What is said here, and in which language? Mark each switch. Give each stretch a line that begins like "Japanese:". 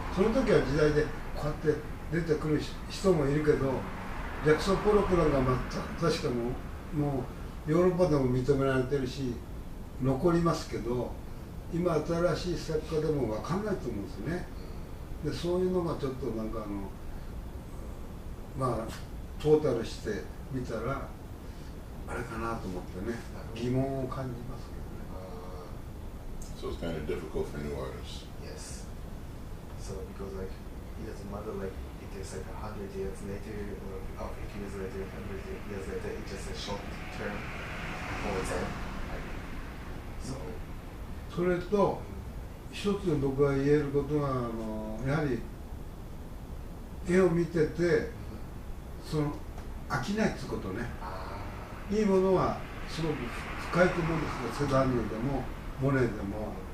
Japanese: その時は時代でこうやって出てくる人もいるけど、ジャクソン・ポロクなんか確かもうヨーロッパでも認められてるし残りますけど、今新しい作家でも分かんないと思うんですね。でそういうのがちょっとなんかまあトータルしてみたらあれかなと思ってね、疑問を感じますけどね。
English: So it's kind of difficult for new artists. Yes. So because like it doesn't matter like it is like 100 years later or 50 years later, 100 years later, it's just a short term for them. So
Japanese: それと一つ僕が言えることはやはり絵を見てて飽きないってことね。いいものはすごく深いと思うんですよ。セザンヌでもモネでも。